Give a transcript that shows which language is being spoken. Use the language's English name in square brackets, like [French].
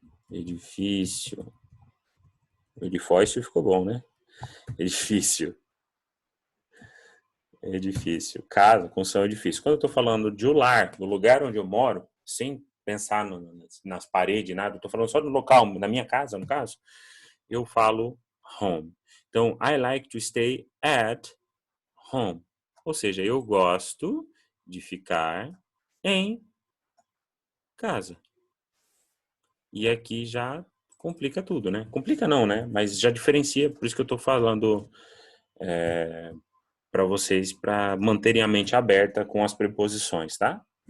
[Portuguese] Edifício. Edifício ficou bom, né? Edifício. Edifício. Casa, construção, edifício. Quando eu estou falando de lar, do lugar onde eu moro, sem pensar nas paredes, nada, eu estou falando só do local, na minha casa, no caso, eu falo home. [English] Então, I like to stay at home. [Portuguese] Ou seja, eu gosto de ficar em casa. E aqui já complica tudo, né? Complica não, né? Mas já diferencia, por isso que eu estou falando para vocês, para manterem a mente aberta com as preposições, tá?